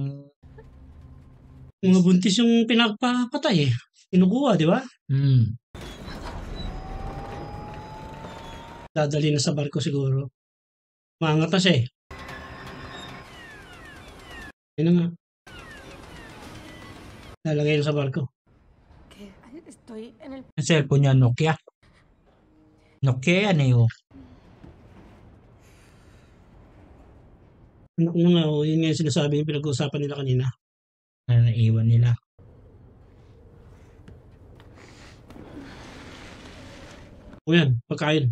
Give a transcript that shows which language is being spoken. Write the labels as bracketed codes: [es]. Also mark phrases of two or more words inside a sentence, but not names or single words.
[tl] Mga buntis yung pinagpapatay eh. Kinukuha, di ba? Dadali na sa barko siguro. Maangat na siya eh. Ayun na nga. Lalagay na sa barko. [es] Que estoy en el... [tl] Yung cellphone niya, Nokia. Nokia yan eh. Oh. Anak mo nga, oh, yun nga yung sinasabi yung pinag-uusapan nila kanina. Na naiwan nila. O yan, pagkain.